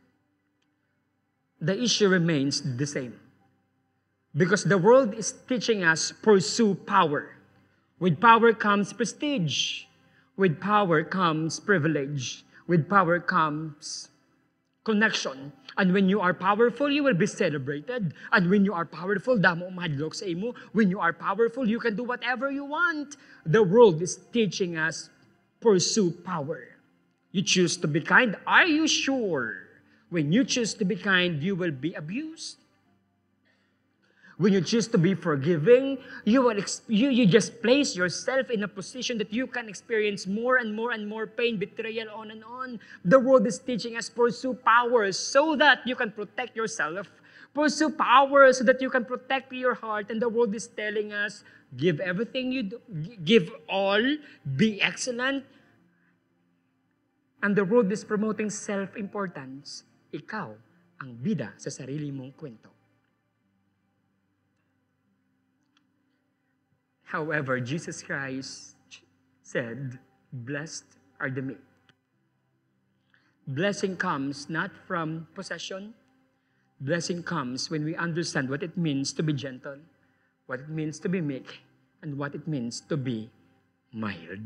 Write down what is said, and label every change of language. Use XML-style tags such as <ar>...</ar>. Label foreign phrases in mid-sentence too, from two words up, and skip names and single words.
<en>The issue remains the same. Because the world is teaching us pursue power. With power comes prestige. With power comes privilege. With power comes connection. And when you are powerful, you will be celebrated. And when you are powerful,</en> <hil>damo madlok sa imo.</hil> <en>When you are powerful, you can do whatever you want. The world is teaching us pursue power. You choose to be kind. Are you sure? When you choose to be kind, you will be abused. When you choose to be forgiving, you just place yourself in a position that you can experience more and more and more pain, betrayal, on and on. The world is teaching us pursue power so that you can protect yourself. Pursue power so that you can protect your heart. And the world is telling us, Give everything you do. Give all. Be excellent. And the world is promoting self-importance.</en> <tl>Ikaw ang bida sa sarili mong kwento.</tl> <en>However, Jesus Christ said, blessed are the meek. Blessing comes not from possession. Blessing comes when we understand what it means to be gentle, what it means to be meek, and what it means to be mild.</en>